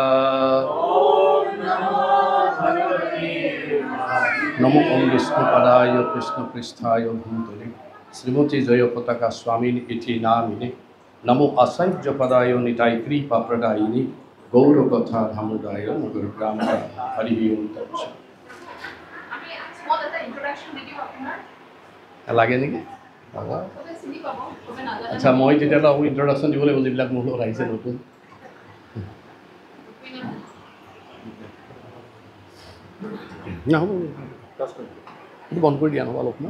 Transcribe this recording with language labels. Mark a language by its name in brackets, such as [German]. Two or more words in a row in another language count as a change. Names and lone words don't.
[Sanskrit] नमो ओं विष्णुपदाय कृष्णपृष्ठाय भूतले श्रीमती जय पताका स्वामिन् इति नामिने नमो आचार्यपदाय निताय कृपाप्रदायिने गौरकथा धामोदाय नगरग्राम हरि ओम तत्सत्। [Assamese] লাগে নেকি? আচ্ছা মই তেতিয়াহ'লে আকৌ ইণ্ট্ৰডাকশ্যন দিব লাগিব যিবিলাক মোৰ লগত আহিছে নতুন। নহ'ব এইটো বন্ধ কৰি দিয়া নহ'ব অলপমান।